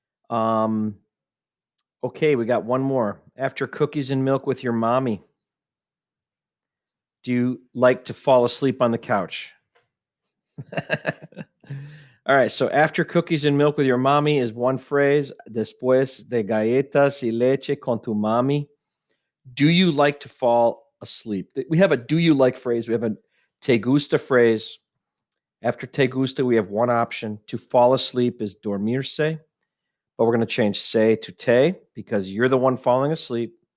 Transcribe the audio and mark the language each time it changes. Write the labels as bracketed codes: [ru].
[en] Okay, we got one more. After cookies and milk with your mommy, do you like to fall asleep on the couch? All right, so after cookies and milk with your mommy is one phrase. [es] Después de galletas y leche con tu mami. [en] Do you like to fall asleep? We have a do you like phrase. We have a te gusta phrase. After te gusta, we have one option. To fall asleep is dormirse, but we're going to change se to te because you're the one falling asleep.